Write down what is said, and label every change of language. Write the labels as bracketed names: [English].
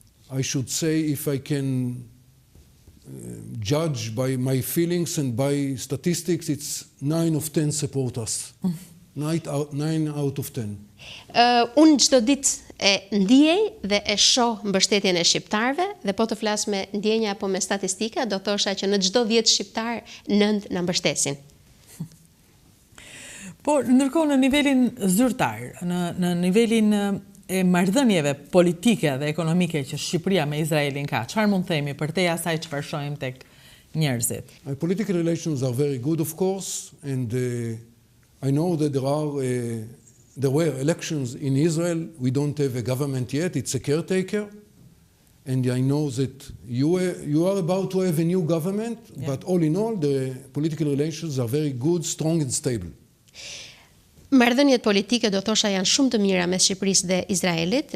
[English] I should say, if I can judge by my feelings and by statistics, it's 9 of 10 support us. 9 out of 10. [Albanian] Unë çdo ditë e ndjej dhe e shoh mbështetjen e shqiptarëve dhe po të flas me ndjenja apo me statistika, do thosha që në çdo 10 shqiptar 9 na mbështesin. Por ndërkohë në nivelin zyrtar, në nivelin e marrëdhënieve politike dhe ekonomike që Shqipëria me Izraelin ka, çfarë mund themi përtej asaj çfarë shohim tek njerëzit? [English] Political relations are very good, of course, and I know that there were elections in Israel. We don't have a government yet. It's a caretaker. And I know that you are about to have a new government, but all in all, the political relations are very good, strong and stable. [Albanian] Marrëdhëniet politike do thosha janë shumë të mira mes Shqipërisë dhe Izraelit.